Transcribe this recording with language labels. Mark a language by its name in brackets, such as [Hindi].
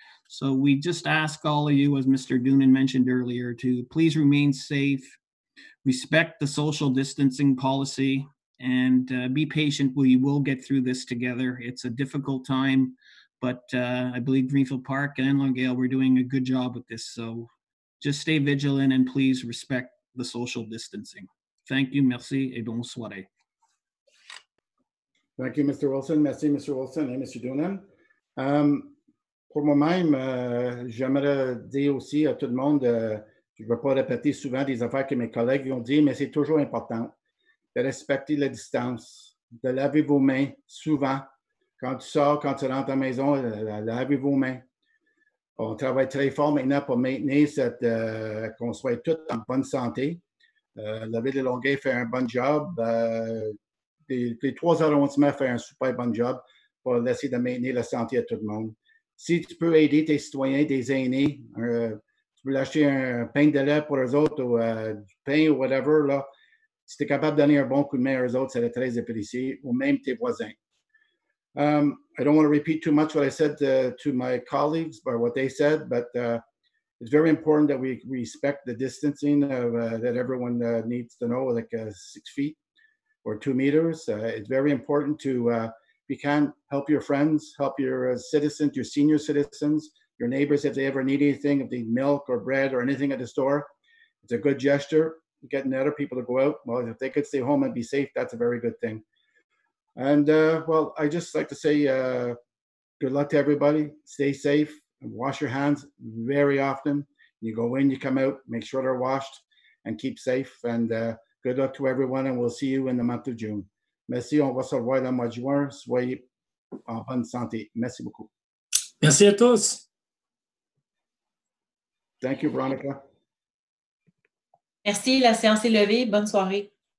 [English] So we just ask all of you, as Mr. Doonan mentioned earlier, to please remain safe, respect the social distancing policy, and be patient. We will get through this together. It's a difficult time, but I believe Greenfield Park and Longueuil, we're doing a good job with this. So just stay vigilant and please respect the social distancing. Thank you, [French] merci, et bonne soirée. [English] Thank you, Mr. Wilson. [French] Merci, Mr. Wilson et Mr. Doonan. Pour moi-même, j'aimerais dire aussi à tout le monde, je ne veux pas répéter souvent des affaires que mes collègues ont dit, mais c'est toujours important de respecter la distance, de laver vos mains souvent. Quand tu sors, quand tu rentres à la maison, lavez vos mains. On travaille très fort maintenant pour maintenir qu'on soit tous en bonne santé. La ville de Longueuil fait un bon job. Les 3 arrondissements font un super bon job pour essayer de maintenir la santé à tout le monde. Si tu peux aider tes citoyens, des aînés, tu peux acheter un pain de lait pour eux autres ou du pain ou whatever, là, si tu es capable de donner un bon coup de main à eux autres, ça va être très apprécié, ou même tes voisins. [English] I don't want to repeat too much what I said to my colleagues or what they said, but it's very important that we respect the distancing that everyone needs to know, like 6 feet or 2 meters. It's very important to, if you can, help your friends, help your citizens, your senior citizens, your neighbors if they ever need anything, if they need milk or bread or anything at the store. It's a good gesture. Getting other people to go out. Well, if they could stay home and be safe, that's a very good thing. And well, I just like to say good luck to everybody. Stay safe and wash your hands very often. You go in, you come out, make sure they're washed and keep safe. And good luck to everyone, and we'll see you in the month of June. [French] Merci, on va se revoir le mois de juin. Soyez en bonne santé. Merci beaucoup. Merci à tous. [English] Thank you, Veronica. [French] Merci, la séance est levée. Bonne soirée.